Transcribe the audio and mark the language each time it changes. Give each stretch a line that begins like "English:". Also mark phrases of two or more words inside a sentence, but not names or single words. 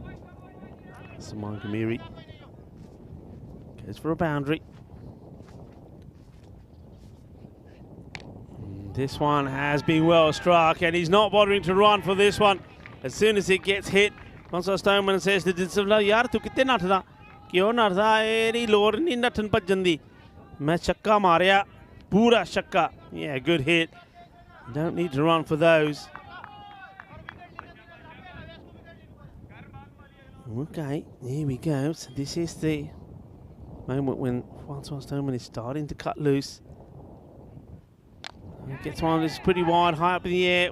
English: Suman Gamiri goes for a boundary. This one has been well struck, and he's not bothering to run for this one. As soon as it gets hit, Francois Stoneman says to De Silva,
Punjabi: "ਯਾਰ, ਤੂੰ ਕਿੱਥੇ ਨੱਠਦਾ? ਕਿਉਂ ਨੱਠਦਾ? ਏਹਦੀ ਲੋੜ ਨੀ ਨੱਠਣ ਪੈਂਦੀ. ਮੈਂ ਛੱਕਾ ਮਾਰਿਆ, ਪੂਰਾ ਛੱਕਾ."
English: Yeah, good hit. You don't need to run for those. Okay, here we go. So this is the moment when Francois Stoneman is starting to cut loose. Gets one that's pretty wide, high up in the air.